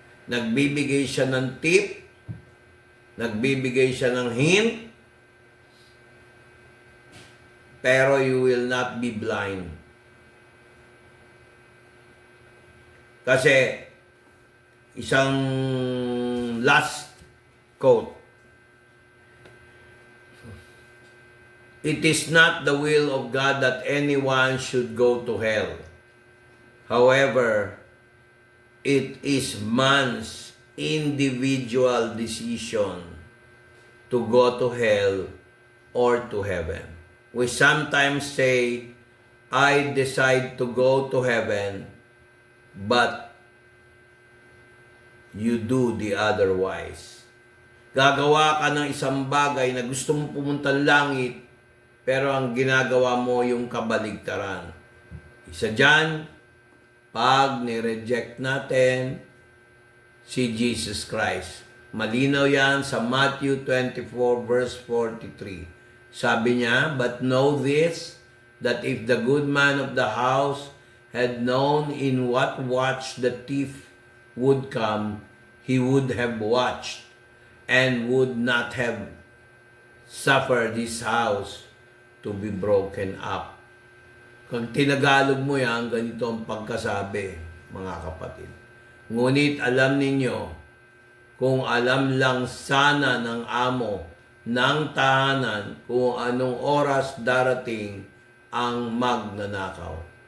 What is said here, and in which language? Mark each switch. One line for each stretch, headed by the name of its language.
Filipino: Nagbibigay siya ng tip, nagbibigay siya ng hint, pero
English: you will not be blind.
Filipino: Kasi, isang
English: last quote, it is not the will of God that anyone should go to hell. However, it is man's individual decision to go to hell or to heaven. We sometimes say, I decide to go to heaven, but you do the otherwise.
Filipino: Gagawa ka ng isang bagay na gusto mong pumunta langit, pero ang ginagawa mo yung kabaligtaran. Isa dyan, pag nireject natin si Jesus Christ. Malinaw yan sa Matthew 24 verse 43. Sabi niya,
English: but know this, that if the good man of the house had known in what watch the thief would come, he would have watched and would not have suffered his house to be broken up.
Filipino: Kung tinagalog mo yan, ganito ang pagkasabi, mga kapatid. Ngunit alam ninyo, kung alam lang sana ng amo ng tahanan kung anong oras darating ang magnanakaw.